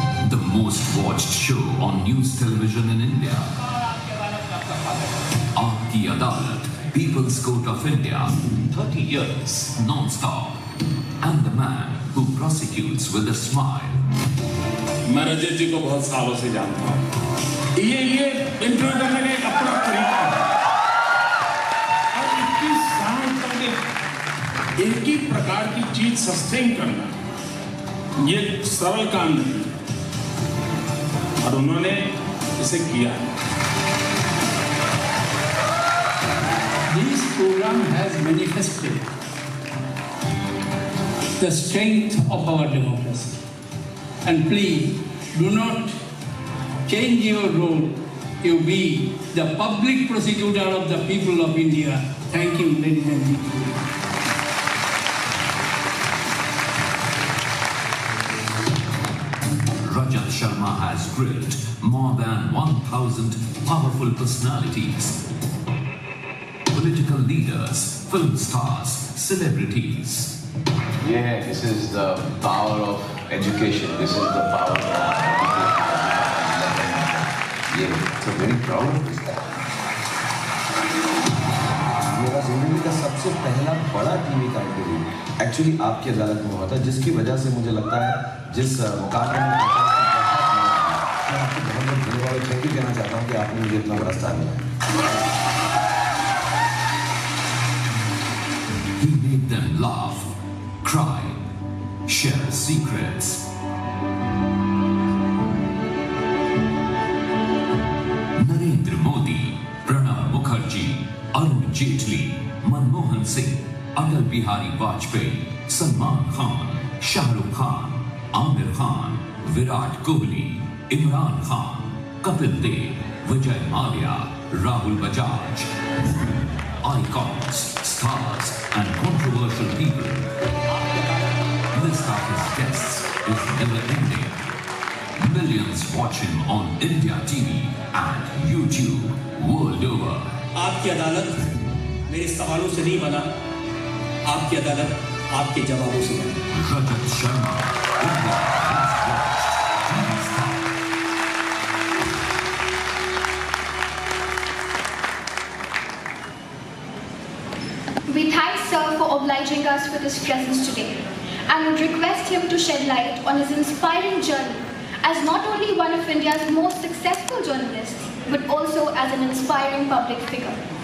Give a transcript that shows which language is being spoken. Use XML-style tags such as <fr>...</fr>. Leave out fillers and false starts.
<en>The most watched show on news television in India. Aapki Adalat, People's Court of India, 30 years, non-stop. And the man who prosecutes with a smile.</en> <hi>मैं रजत जी को बहुत सालों से जानता हूँ। ये interview करने का एक अपना तरीका है और 21 साल तक एक ही प्रकार की चीज सस्टेन करना ये सरल काम नहीं और उन्होंने इसे किया।</hi> <en>This program has manifested the strength of our democracy. And please do not change your role. You be the public prosecutor of the people of India. Thank you, ladies and gentlemen. Rajat Sharma has grilled more than 1,000 powerful personalities, political leaders, film stars, celebrities. Yeah, this is the power of education. This is the power of so very proud of this guy.</en> <hi>मेरा जिंदगी का सबसे पहला बड़ा TV का interview actually आपकी अदालत में हुआ था, जिसकी वजह से मुझे लगता है जिस मुकाबले में मैं आपको बहुत धन्यवाद</hi> <en>thank you</en> <hi>कहना चाहता हूँ कि आपने मुझे इतना बड़ा स्थान दिया।</hi> <en>He made them laugh, cry, share secrets. Narendra Modi, Pranab Mukherjee, Arun Jaitley, Manmohan Singh, Atal Bihari Vajpayee, Salman Khan, Shah Rukh Khan, Amir Khan, Virat Kohli, Imran Khan, Kapil Dev, Vijay Mallya, Rahul Bajaj. Icons, stars, and controversial people. List of his guests is never ending. Millions watch him on India TV and YouTube world over.</en> <hi>आपकी अदालत मेरे सवालों से नहीं बना, आपकी अदालत आपके जवाबों से बना।</hi> <en>Rajat Sharma, India most watched TV star. We thank Sir for obliging us with his presence today and would request him to shed light on his inspiring journey as not only one of India's most successful journalists, but also as an inspiring public figure.</en>